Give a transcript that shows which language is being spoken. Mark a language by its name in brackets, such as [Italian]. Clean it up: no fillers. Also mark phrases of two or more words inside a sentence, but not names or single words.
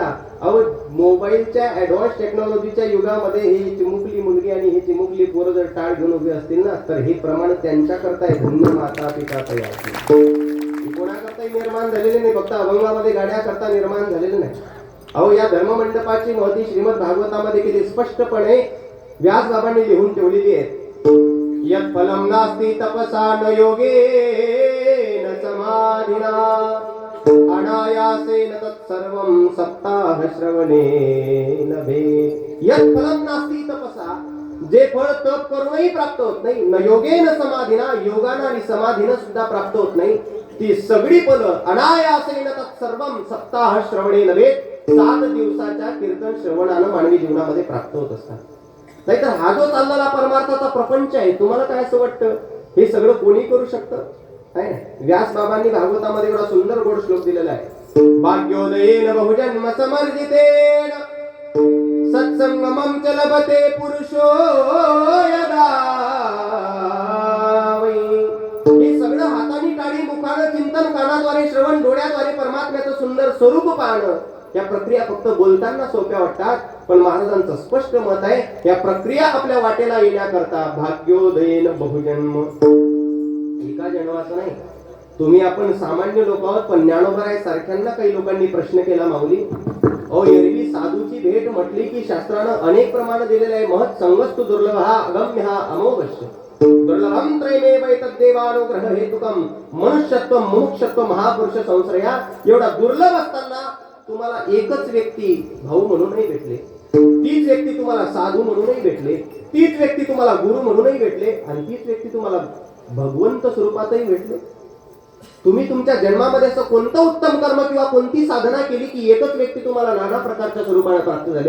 [Marathi] अहो मोबाईलच्या ऍडव्हान्स टेक्नॉलॉजीच्या युगामध्ये ही चिमुकली मुलगी आणि ही चिमुकली पोरं जर टाळ घेऊन उभी असतील ना तर हे प्रमाण त्यांच्या करताय धन्य माता पिता तयार कोणाकरताही निर्माण झालेले नाही, फक्त अभंगामध्ये गाड्या करता निर्माण झालेले नाही। अहो या धर्ममंडपाची महती श्रीमद भागवतामध्ये किती स्पष्टपणे व्यास बाबांनी लिहून ठेवलेली आहे। [Sanskrit] यत् फलम नास्ति तपसा न योगेन समाधिना अनायासेन तत्सर्वं सप्ताह श्रवणेन भेद। यत् फलम नास्ति तपसा, [Marathi] जे फळ तप करूनही प्राप्त होत नाही, [Sanskrit] न योगेन समाधिना, [Marathi] योगानं आणि समाधीनं सुद्धा प्राप्त होत नाही, ती सगळी फलं [Sanskrit] अनायासेन तत्सर्वं सप्ताह श्रवणेन भेद, [Marathi] 7 दिवसाच्या कीर्तन श्रवणानं मानवी जीवनामध्ये प्राप्त होत असतात। नाहीतर हा जो चाललेला परमार्थाचा प्रपंच आहे, तुम्हाला काय असं वाटतं हे सगळं कोणी करू शकतं? व्यास बाबांनी भागवतामध्ये एवढा सुंदर गोड श्लोक दिलेला आहे। [Sanskrit] भाग्योदयेन बहुजन्म समर्जितेन सत्संगमं च लभते पुरुषो यदा वै। [Marathi] हे सगळं हाताने टाळी, मुखानं चिंतन, कानाद्वारे श्रवण, डोळ्याद्वारे परमात्म्याचं सुंदर स्वरूप पाहणं, या प्रक्रिया फक्त बोलताना सोप्या वाटतात, पण महाराजांचं स्पष्ट मत आहे या प्रक्रिया आपल्या वाटेला येण्याकरता [Sanskrit] भाग्योदयेन बहुजन्म, [Marathi] एका जन्माचं नाही। तुम्ही आपण सामान्य लोक आहोत, पण ज्ञानोबराय सारख्यांना काही लोकांनी प्रश्न केला, माऊली अहो एरवी साधूची भेट म्हटली की शास्त्रानं अनेक प्रमाण दिलेले आहे, [Sanskrit] महत् संगस्तु दुर्लभ हा अगम्य हा अमोघश्य दुर्लभम त्रयमेव एतद्देवानुग्रह हेतुकम मनुष्यत्व मुमुक्षत्व महापुरुष संश्रया। [Marathi] एवढा दुर्लभ असताना तुम्हाला एकच व्यक्ती भाऊ म्हणूनही भेटले, तीच व्यक्ती तुम्हाला साधू म्हणूनही भेटले, तीच व्यक्ती तुम्हाला गुरु म्हणूनही भेटले आणि तीच व्यक्ती तुम्हाला भगवंत स्वरूपातही भेटले। तुम्ही तुमच्या जन्मामध्ये असं कोणतं उत्तम कर्म किंवा कोणती साधना केली की एकच व्यक्ती तुम्हाला नाना प्रकारच्या स्वरूपाने प्राप्त झाले?